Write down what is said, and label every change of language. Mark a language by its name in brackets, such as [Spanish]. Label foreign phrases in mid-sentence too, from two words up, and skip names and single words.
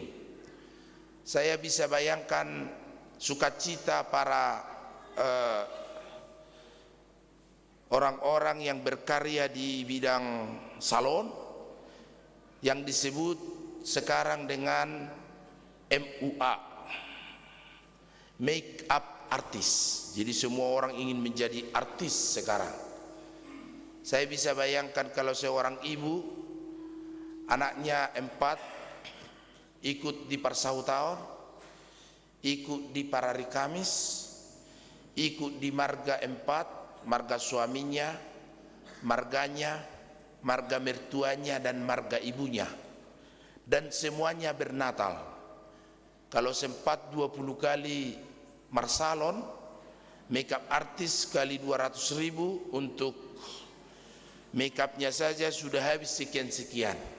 [Indonesian] Saya bisa bayangkan sukacita para orang-orang yang berkarya di bidang salon yang disebut sekarang dengan MUA, [English] make up artist. [Indonesian] Jadi semua orang ingin menjadi artis sekarang. Saya bisa bayangkan kalau seorang ibu, anaknya 4 ikut di Parsau Tahun, ikut di Parari Kamis, ikut di marga 4, marga suaminya, marganya, marga mertuanya, dan marga ibunya, dan semuanya bernatal. Kalau sempat 20 kali marsalon, [English] makeup artis [Indonesian] kali 200.000 untuk makeupnya saja sudah habis sekian-sekian.